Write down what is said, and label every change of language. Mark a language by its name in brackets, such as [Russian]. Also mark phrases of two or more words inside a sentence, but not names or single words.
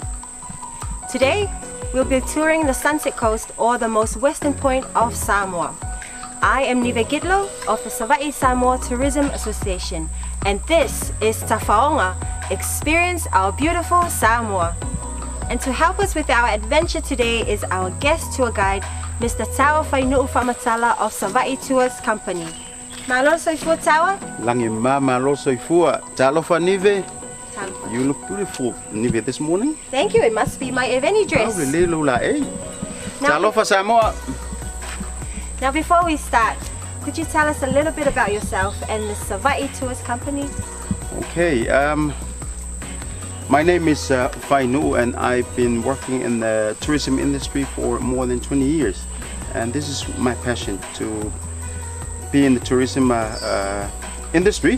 [English] Today, we'll be touring the Sunset Coast, or the most western point of Samoa. I am Nive Gidlo of the Savaii Samoa Tourism Association, and this is Tafaonga, Experience Our Beautiful Samoa. And to help us with our adventure today is our guest tour guide, Mr. Tawa Whainuu Whamatala of Savaii Tours Company. [Samoan] Malo soifua Tawa? Langi ma malo soifua. Talofa Nive? Tampa. [English] You look beautiful, Nivea, this morning. Thank you. It must be my Eveni dress. Oh, really, Lula, [Samoan] eh? Talofa Samoa. [English] Now, before we start, could you tell us a little bit about yourself and the Savai'i Tours Company? Okay, my name is Fainu, and I've been working in the tourism industry for more than 20 years. And this is my passion, to be in the tourism industry.